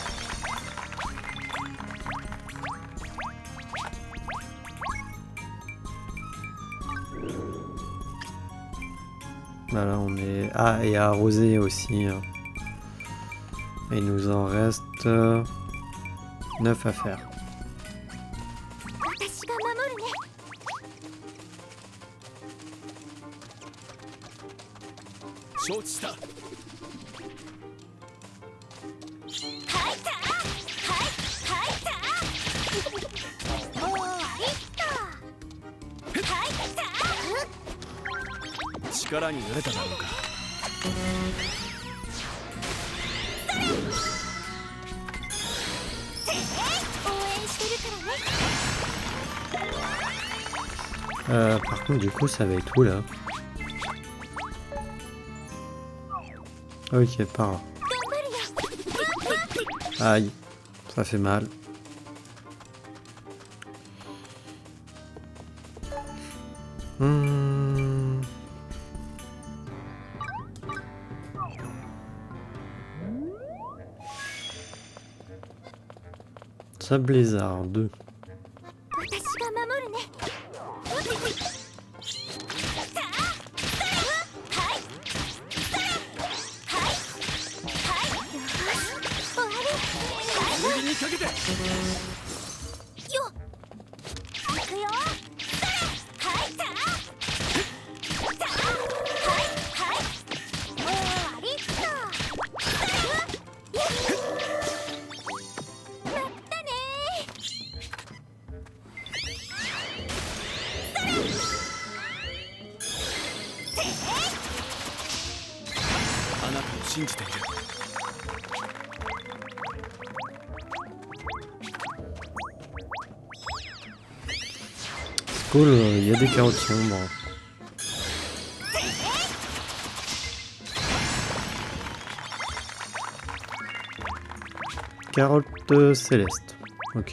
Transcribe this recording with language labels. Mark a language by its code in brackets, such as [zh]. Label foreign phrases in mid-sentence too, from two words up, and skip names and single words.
[fr] Voilà, on est... Ah, et à arroser aussi. Et il nous en reste 9 à faire. [ja] 私が守るね承知した。はいたはいた終わりっとはいた力に慣れただろうか。応援してるからね [fr] Par contre, du coup, ça va être où là? Ok, par là. [ja] 頑張るよ [fr] Aïe, ça fait mal. Hmm. Ça blizzard 2. [ja] 私が守るね剣にかけて。よっ行くよはいたはい終わりっとまったねあなたを信じている。 [fr] Cool, il y a des carottes sombres. Carotte céleste. Ok.